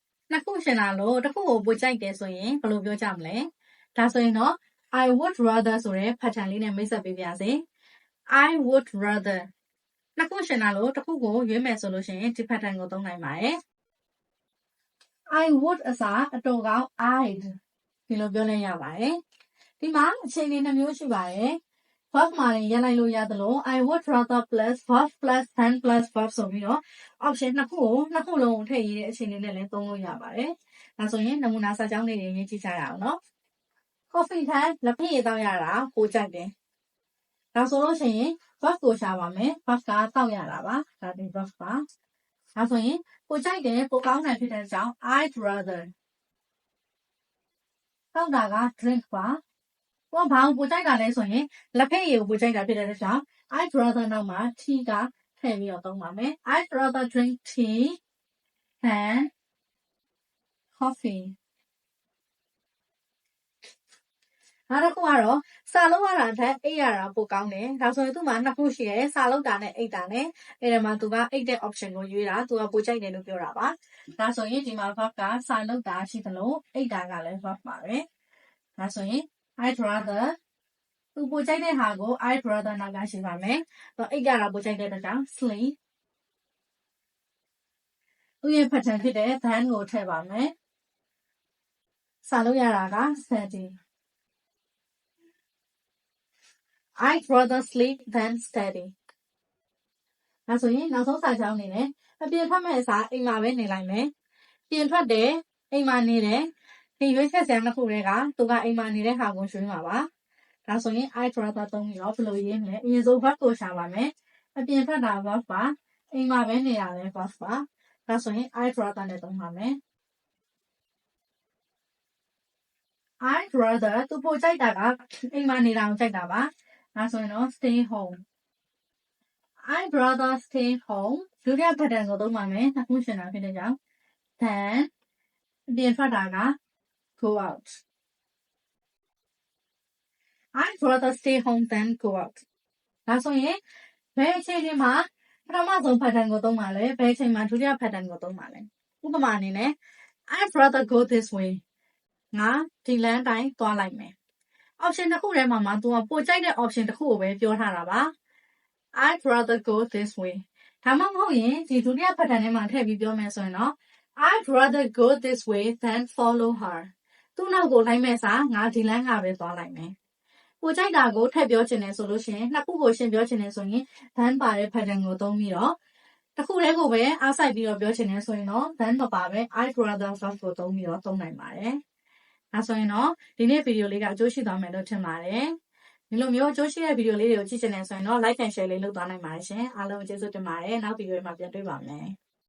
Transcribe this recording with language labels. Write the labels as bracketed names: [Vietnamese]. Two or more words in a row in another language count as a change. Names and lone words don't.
[Burmese] နှစ်ခုရှင်လာလို့တစ်ခုကိုပိုကြိုက်တယ်ဆိုရင်ဘယ်လိုပြောကြမလဲဒါဆိုရင်တော့ [English] I would rather [Burmese] ဆိုတဲ့ pattern လေးနဲ့မိတ်ဆက်ပေးပါရစေ [English] I would rather [Burmese] နှစ်ခုရှင်လာလို့တစ်ခုကိုရွေးမယ်ဆိုလို့ရှိရင်ဒီ pattern ကိုသုံးနိုင်ပါတယ် [English] I would [Burmese] အစားအတော်ကောင်း I'd ဒီလိုပြောလိုက်ရပါတယ်ဒီမှာအခြေအနေနှမျိုးရှိပါတယ် verb မှာလည်းရလိုက်လို့ရ သလို [English] I would rather plus verb plus than plus verb [Burmese] ဆိုပြီးတော့ option နှစ်ခုလုံးထည့်ရေးတဲ့အခြေအနေနဲ့လည်းသုံးလို့ရပါတယ်ဒါဆိုရင်နမူနာစာကြောင်းလေးတွေရေးကြည့်ကြရအောင်နော် coffee ထက်လက်ဖက်ရည်တောက်ရတာပိုကြိုက်တယ်ဒါဆိုလို့ရှိရင် verb ကိုရှာပါမယ် verb ကတောက်ရတာပါဒါဒီ verb ပါဒါဆိုရင်ပိုကြိုက်တယ်ပိုကောင်းတယ်ဖြစ်တဲ့အကြောင်း [English] I'd rather [Burmese] တောက်တာက drink ပါဘာကိုပိုကြိုက်တာလဲဆိုရင်လက်ဖက်ရည်ကိုပိုကြိုက်တာဖြစ်တဲ့ကြောင့် [English] I'd rather [Burmese] နောက်မှာ tea ကထည့်ပြီးတော့သုံးပါမယ် [English] I'd rather drink tea than coffee [Burmese] နောက်တစ်ခုကတော့စာလုံးရတာထက်အိပ်ရတာပိုကောင်းတယ်ဒါဆိုရင်သူ့မှာနှစ်ခုရှိတယ်စာလုံးတာနဲ့အိပ်တာနဲ့အဲ့ဒါမှာသူကအိပ်တဲ့ option ကိုရွေးတာသူကပိုကြိုက်တယ်လို့ပြောတာပါဒါဆိုရင်ဒီမှာ verb ကစာလုံးတာရှိသလိုအိပ်တာကလည်း verb ပါပဲဒါဆိုရင် [English] I'd rather [Burmese] သူပိုကြိုက်တဲ့ဟာကို [English] I'd rather [Burmese] နောက်ကရှိပါမယ်အိပ်ကြတာပိုကြိုက်တဲ့အတွက်ကြောင့် sleep သူ့ရဲ့ pattern ဖြစ်တဲ့ than ကိုထည့်ပါမယ်စာလုံးရတာက study [English] I'd rather sleep than study [Burmese] ဒါဆိုရင်နောက် ဆုံးစာကြောင်းအနေနဲ့အပြင်ထွက်မဲ့အစားအိမ်မှာပဲနေလိုက်မယ်ပြင်ထွက်တယ်အိမ်မှာနေတယ်ဒီရွေးချက်စရာနှစ်ခုတွေကသူကအိမ်မှာနေတဲ့ဟာကိုရွှေ့မှာပါဒါဆိုရင် [English] I'd rather [Burmese] သုံးပြီးတော့ဘယ်လိုရေးမလဲအရင်ဆုံး verb ကိုရှာပါမယ်အပြင်ထွက်တာ verb ပါအိမ်မှာပဲနေတာလည်း verb ပါဒါဆိုရင် [English] I'd rather [Burmese] နဲ့သုံးပါမယ် [English] I'd rather [Burmese] သူပိုကြိုက်တာကအိမ်မှာနေတာကိုကြိုက်တာပါဒါဆိုရင်တော့ [English] stay home I'd rather stay home [Burmese] ဒုတိယ pattern ကိုသုံးပါမယ်နှစ်ခုရှင်တာဖြစ်တဲ့ကြောင့် then အပြင်ထွက်တာက [English] go out I'd rather stay home than go out [Burmese] ဒါဆိုရင်ဘယ်အချိန် မှာပထမဆုံး pattern ကိုသုံးပါလဲဘယ်အချိန်မှာဒုတိယ pattern ကိုသုံးပါလဲဥပမာအနေနဲ့ [English] I'd rather go this way [Burmese] ငါဒီလမ်းတိုင်းသွားလိုက်မယ် option တစ်ခုထဲမှာသူ ကပိုကြိုက်တဲ့ option တစ်ခုကိုပဲပြောထားတာပါ [English] I'd rather go this way [Burmese] ဒါမှမဟုတ်ရင်ဒီဒုတိယ pattern ထဲမှာထည့်ပြီးပြောမယ်ဆိုရင်တော့ [English] I'd rather go this way than follow her [Burmese] သူ့နောက်ကိုလိုက်မဲ့စားငါဒီလမ်းကပဲသွားလိုက်မယ်ပိုကြိုက်တာကိုထည့်ပြောချင်တယ်ဆိုလို့ရှိရင်နှစ်ခုကိုရှင်းပြောချင်တယ်ဆိုရင် than ပါတဲ့ pattern ကိုသုံးပြီးတော့တစ်ခုတည်းကိုပဲအားစိုက်ပြီးတော့ပြောချင်တယ်ဆိုရင်တော့ than မပါပဲ [English] I'd rather verb [Burmese] ကိုသုံးပြီးတော့သုံးနိုင်ပါတယ်ဒါဆိုရင်တော့ဒီနေ့ဗီဒီယိုလေးကအကျိုးရှိသွားမယ်လို့ထင်ပါတယ်ဒီလိုမျိုးအကျိုးရှိတဲ့ဗီဒီယိုလေးတွေကိုကြည့်ချင်တယ်ဆိုရင်တော့ [English] like and share [Burmese] လေးလုပ်သွားနိုင်ပါတယ်ရှင်အားလုံးကျေးဇူးတင်ပါတယ်နောက်ဗီဒီယိုမှာပြန်တွေ့ပါမယ်